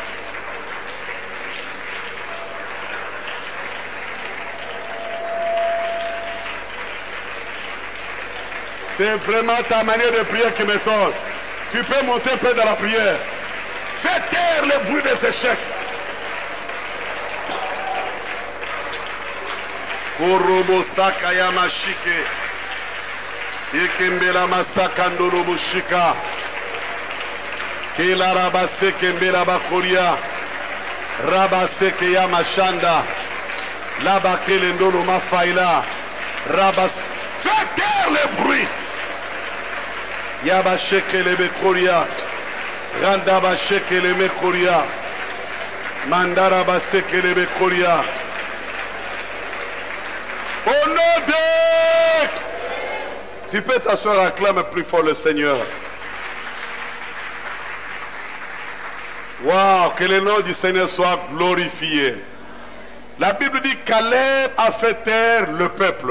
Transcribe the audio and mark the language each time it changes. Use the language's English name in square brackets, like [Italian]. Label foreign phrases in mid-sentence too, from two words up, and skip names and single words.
[French] C'est vraiment ta manière de prier qui m'étonne. Tu peux monter un peu dans la prière. Fais taire le bruit des échecs. Korobo sakaya mashike. Ikembela masaka ndorobo shika. Kela rabase kembela bakoria. Rabase keya mashanda. Labakele ndolo mafaila. Rabase. Fais taire le bruit. Yabasheke le bekoria. Randabasheke le mekoria. Mandara baseke le bekoria. Au nom de... Tu peux t'asseoir, acclame plus fort le Seigneur. Waouh, que le nom du Seigneur soit glorifié. La Bible dit Caleb a fait taire le peuple.